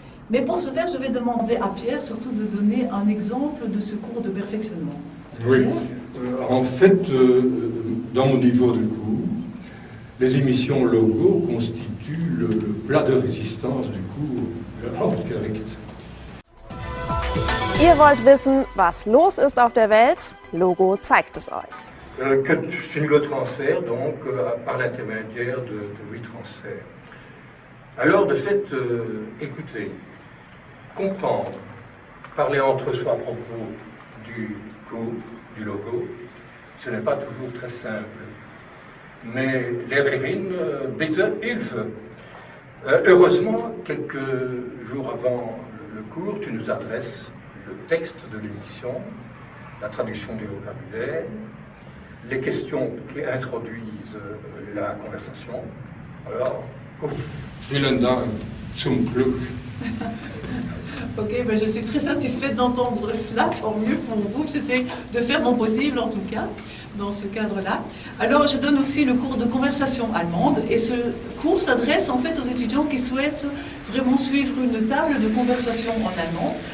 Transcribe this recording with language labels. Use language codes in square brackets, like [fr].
[fr] Mais pour ce faire, je vais demander à Pierre surtout de donner un exemple de ce cours de perfectionnement. Oui, en fait, dans mon niveau de cours, Les émissions logo constituent le plat de résistance du cours Hauptgericht. [de] Ihr wollt wissen, was los ist auf der Welt? Logo zeigt es euch. [fr] Que Fingo transfère donc par l'intermédiaire de WeTransfer. Alors de fait, écoutez, comprendre, parler entre soi à propos du cours, du logo, ce n'est pas toujours très simple. [de] Mais Lehrerin, bitte Hilfe. [fr] Heureusement, quelques jours avant le cours, tu nous adresses le texte de l'émission, la traduction du vocabulaire, les questions qui introduisent la conversation. [de] Alors, vielen Dank, zum Glück. [fr] Ok, ben je suis très satisfaite d'entendre cela, tant mieux pour vous. J'essaie de faire mon possible en tout cas, dans ce cadre-là. Alors je donne aussi le cours de conversation allemande et ce cours s'adresse en fait aux étudiants qui souhaitent vraiment suivre une table de conversation en allemand.